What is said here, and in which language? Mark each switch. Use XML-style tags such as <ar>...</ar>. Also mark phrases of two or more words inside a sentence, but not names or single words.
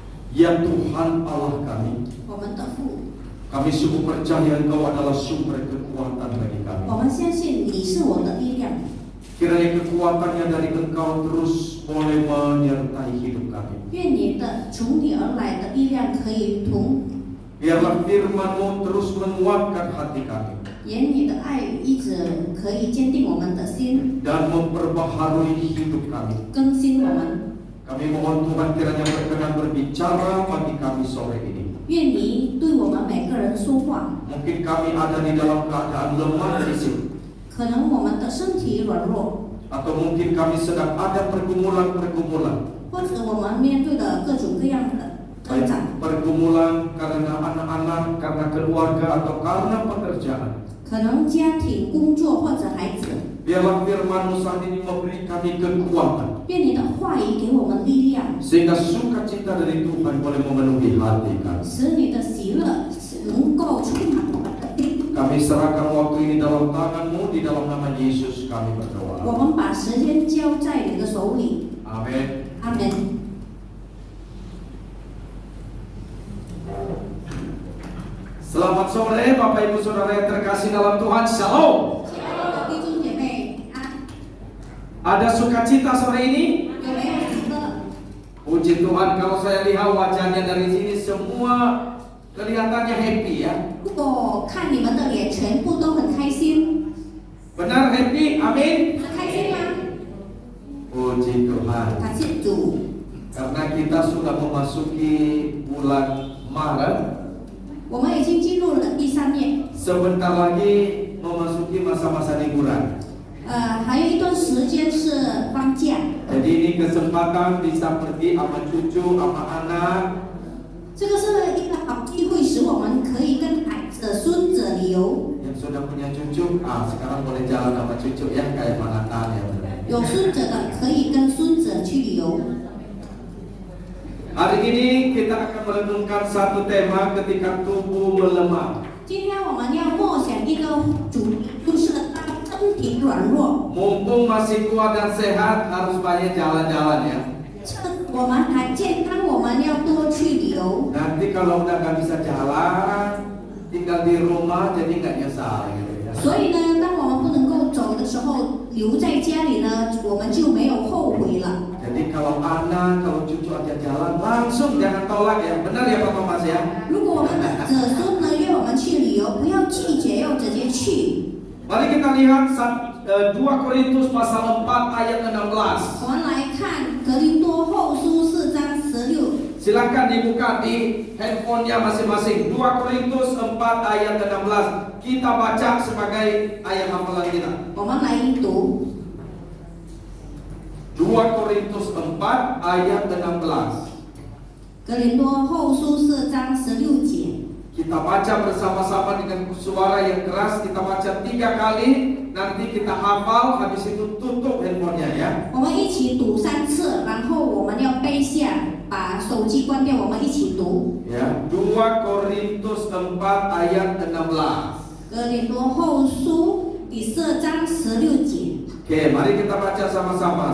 <id>Ya Tuhan Allah kami,</id> <zh>我们的父，</zh> <id>kami sungguh percaya Engkau adalah sumber kekuatan bagi</id> <zh>我</zh> <id>kami.</id> <zh>们相信你是我的力量，</zh> <id>Kiranya kekuatannya dari Engkau terus boleh menyertai hidup kami.</id> <zh>愿你的从你而来的力量可以同，</zh> <id>Biarlah firman-Mu terus menguatkan hati kami</id> <zh>言你的爱语一直可以坚定我们的心，</zh> <id>dan memperbaharui hidup kami.</id> <zh>更新我们。</zh> <id>Kami mohon Tuhan kiranya berkenan berbicara bagi kami sore ini.</id> <zh>愿你对我们每个人说话。</zh> <id>Mungkin kami ada di dalam keadaan lemah fisik,</id> <zh>可能我们的身体软弱，</zh> <id>atau mungkin kami sedang ada pergumulan-pergumulan.</id> <zh>或者我们面对的各种各样的挣</zh> <id>Baik</id> <zh>扎，</zh> <id>pergumulan karena anak-anak, karena keluarga, atau karena pekerjaan.</id> <zh>可能家庭、工作或者孩子。</zh> <id>Biarlah firman-Mu saat ini memberi kami kekuatan,</id> <zh>愿你的话语给我们力量，</zh> <id>sehingga sukacita dari Tuhan boleh memenuhi hati kami.</id> <zh>使你的喜乐能够充满我们的心。</zh> <id>Kami serahkan waktu ini dalam tangan-Mu, di dalam nama Yesus kami</id> <zh>我</zh> <id>berdoa.</id> <zh>们把时间交在你的手里，</zh> <id>Amin.</id> <zh>阿门。</zh> <id>Selamat sore Bapak Ibu Saudara yang terkasih dalam Tuhan. Shalom.</id> <zh>亲爱的弟兄姐妹，安，</zh> <id>Ada sukacita sore ini?</id> <zh>有没有喜乐？</zh> <id>Puji Tuhan, kalau saya lihat wajahnya dari sini semua kelihatannya happy ya.</id> <zh>如果看你们的脸，全部都很开心，</zh> <id>Benar happy? Amin.</id> <zh>很开心吗？</zh> <id>Puji Tuhan.</id> <zh>感谢主，</zh> <id>Karena kita sudah memasuki bulan Maret,</id> <zh>我们已经进入了第3年，</zh> <id>sebentar lagi memasuki masa-masa liburan.</id> <zh>还有一段时间是放假，</zh> <id>Jadi ini kesempatan bisa pergi sama cucu, sama anak.</id> <zh>这个是一个好机会，使我们可以跟孙子旅游。</zh> <id>Yang sudah punya cucu, sekarang boleh jalan sama cucu ya, kayak Manatan ya.</id> <zh>有孙子的可以跟孙子去旅游。</zh> <id>Hari ini kita akan merenungkan satu tema ketika tubuh melemah.</id> <zh>今天我们要默想一个主题，就是当身体软弱，</zh> <id>Mumpung masih kuat dan sehat, harus banyak jalan-jalan ya.</id> <zh>趁我们还健康，我们要多去旅游。</zh> <id>Nanti kalau udah nggak bisa jalan, tinggal di rumah jadi nggak nyesal gitu ya.</id> <zh>所以呢，当我们不能够走的时候，留在家里呢，我们就没有后悔了。</zh> <id>Jadi kalau anak, kalau cucu ajak jalan, langsung jangan tolak ya. Benar ya Pak Thomas ya?</id> <zh>如果我们的子孙呢约我们去旅游，不要拒绝，要直接去。</zh> <id>Mari kita lihat 2 Korintus pasal 4 ayat 16.</id> <zh>我们来看格林多后书4章16。</zh> <id>Silakan dibuka di handphonenya masing-masing. 2 Korintus 4 ayat 16. Kita baca sebagai ayat hafalan kita.</id> <zh>我们来读</zh> <id>2 Korintus 4 ayat 16.</id> <zh>格林多后书4章16节。</zh> <id>Kita baca bersama-sama dengan suara yang keras. Kita baca 3 kali. Nanti kita hafal. Habis itu tutup handphonenya ya.</id> <zh>我们一起读3次，然后我们要背下，把手机关掉，我们一起读。</zh> <id>Ya, 2 Korintus 4 ayat 16.</id> <zh>格林多后书第4章16节。</zh> <id>Oke, mari kita baca sama-sama.</id>